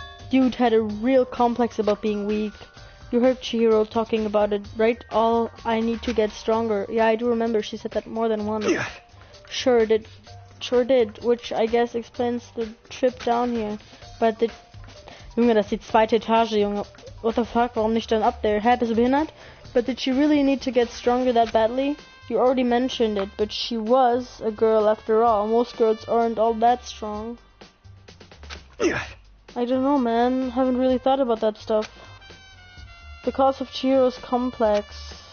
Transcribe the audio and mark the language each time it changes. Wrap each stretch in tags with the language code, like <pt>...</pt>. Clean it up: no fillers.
<en>dude had a real complex about being weak. You heard Chihiro talking about it, right? All I need to get stronger. Yeah, I do remember she said that more than once. Sure did, which I guess explains the trip down here. But the...</en> <de>Junge, das ist die zweite Etage, Junge.</de> <en>What the fuck,</en> <de>warum nicht dann</de> <en>up there?</en> <de>Hä, bist du behindert?</de> <en>But did she really need to get stronger that badly? You already mentioned it, but she was a girl after all. Most girls aren't all that strong. I don't know, man. Haven't really thought about that stuff. The cause of Chihiro's complex.</en>